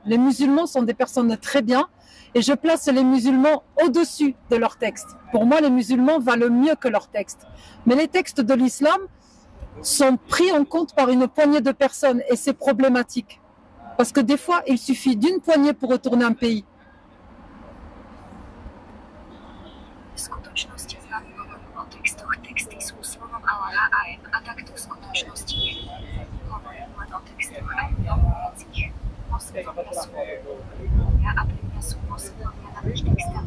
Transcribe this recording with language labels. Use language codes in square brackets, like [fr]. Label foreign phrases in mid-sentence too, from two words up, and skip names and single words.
[fr] Les musulmans sont des personnes très bien et je place les musulmans au-dessus de leurs textes. Pour moi, les musulmans valent mieux que leurs textes. Mais les textes de l'islam sont pris en compte par une poignée de personnes et c'est problématique. Parce que des fois, il suffit d'une poignée pour retourner un pays. [sk] W skutočnosti znamy hovorím o textoch. Texty sú slovom Allaha a takto v skutočnosti nie. Hovorím len o textoch a nie o veciach. Moslimovia sú moslimovia a pre mňa sú moslimovia navždy textami.